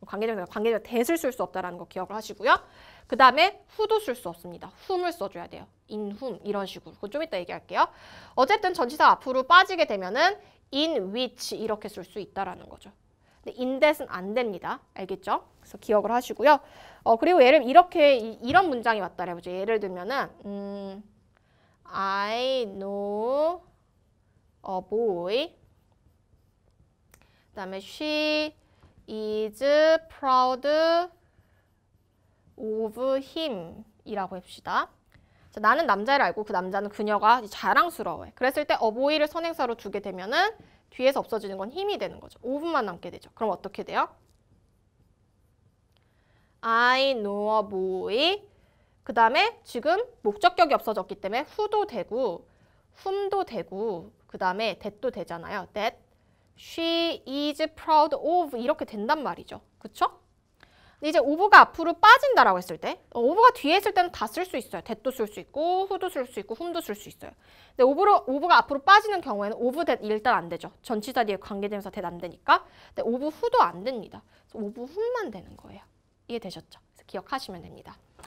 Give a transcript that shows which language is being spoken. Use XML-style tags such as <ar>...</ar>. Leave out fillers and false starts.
<ko>관계대명사 that을 쓸 수 없다라는 거 기억을 하시고요. 그 다음에 who도 쓸 수 없습니다. whom을 써줘야 돼요. in whom 이런 식으로. 그건 좀 이따 얘기할게요. 어쨌든 전치사 앞으로 빠지게 되면은 in which 이렇게 쓸 수 있다라는 거죠. 근데 in that은 안 됩니다. 알겠죠? 그래서 기억을 하시고요. 그리고 예를 이렇게 이런 문장이 왔다 해보죠. 예를 들면은</ko> <en>I know a boy. 그다음에 she is proud of him</en> <ko>이라고 해봅시다. 자, 나는 남자를 알고 그 남자는 그녀가 자랑스러워해. 그랬을 때 a boy를 선행사로 두게 되면은 뒤에서 없어지는 건 힘이 되는 거죠. of만 남게 되죠. 그럼 어떻게 돼요?</ko> <en>I know a boy.</en> <ko>그 다음에 지금 목적격이 없어졌기 때문에 who도 되고 whom도 되고 그 다음에 that도 되잖아요.</ko> <en>that she is proud of</en> <ko>이렇게 된단 말이죠. 그쵸? 근데 이제 of가 앞으로 빠진다라고 했을 때 of가 뒤에 있을 때는 다 쓸 수 있어요. that도 쓸 수 있고 who도 쓸 수 있고 whom도 쓸 수 있어요. 근데 of가 앞으로 빠지는 경우에는 of that 일단 안 되죠. 전치사 뒤에 관계대명사 that 안 되니까. 근데 of who도 안 됩니다. 그래서 of whom만 되는 거예요. 이해되셨죠? 그래서 기억하시면 됩니다.</ko>